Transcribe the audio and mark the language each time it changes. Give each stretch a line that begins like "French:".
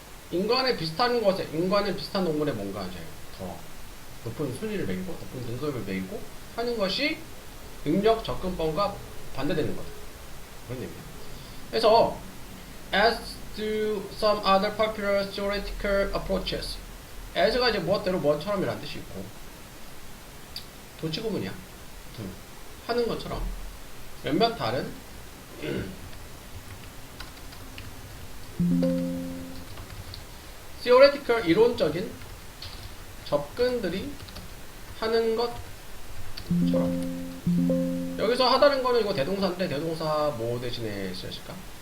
Korean: 인간에 비슷한 동물에 뭔가 이제 더 높은 순위를 매기고 높은 등급을 매기고 하는 것이 능력 접근법과 반대되는 거다. 그런 의미야. 그래서
English: as do some other popular theoretical approaches.
Korean: as가 이제 무엇대로 무엇처럼이라는 뜻이 있고 도치구문이야. 하는 것처럼 몇몇 다른 theoretical 이론적인 접근들이 하는 것처럼 여기서 하다는 거는 이거 대동사인데 대동사 뭐 대신에 쓰였을까?